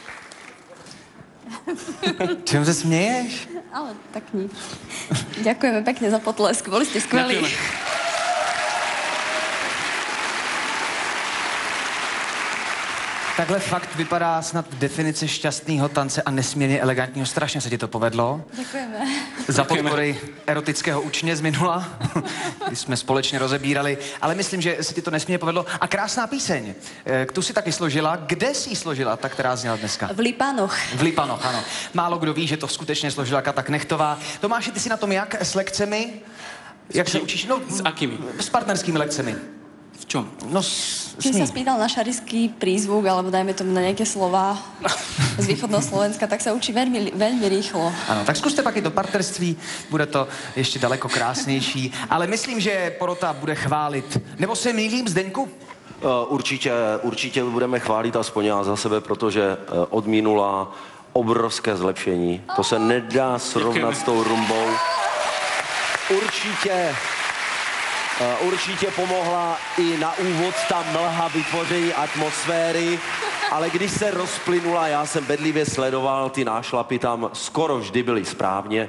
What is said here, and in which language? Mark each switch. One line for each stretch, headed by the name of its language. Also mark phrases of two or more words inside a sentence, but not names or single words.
Czech: Čím se směješ?
Slovak: Ale tak nič. Ďakujeme pekne za potlesk, boli ste skvelí.
Czech: Takhle fakt vypadá snad definice šťastného tance a nesmírně elegantního. Strašně se ti to povedlo.
Slovak: Ďakujeme.
Czech: Za podpory erotického učně z minula, kdy jsme společně rozebírali, ale myslím, že se ti to nesmírně povedlo. A krásná píseň, tu si taky složila. Kde jsi ji složila, ta, která zněla dneska?
Slovak: V Lipanoch. V Lipanoch, ano.
Czech: Málo kdo ví, že to skutečně složila Kata Knechtová. Tomáši, ty si na tom jak s lekcemi? Jak se učíš? No,
Slovak: s akými?
Czech: S partnerskými lekcemi.
Slovak: V čom? No, Keď sa spýtal na šariský prízvuk, alebo dajme tomu na nejaké slova z východného Slovenska, tak sa učí veľmi, veľmi rýchlo.
Czech: Ano, tak zkuste pak i do partnerství, bude to ještě daleko krásnější, ale myslím, že porota bude chválit. Nebo se mýlím, Zdeňku? Určitě budeme chválit, aspoň já za sebe, protože od minula obrovské zlepšení. To se nedá srovnat s tou rumbou. Určitě pomohla i na úvod ta mlha vytvoření atmosféry, ale když se rozplynula, já jsem bedlivě sledoval, ty nášlapy tam skoro vždy byly správně.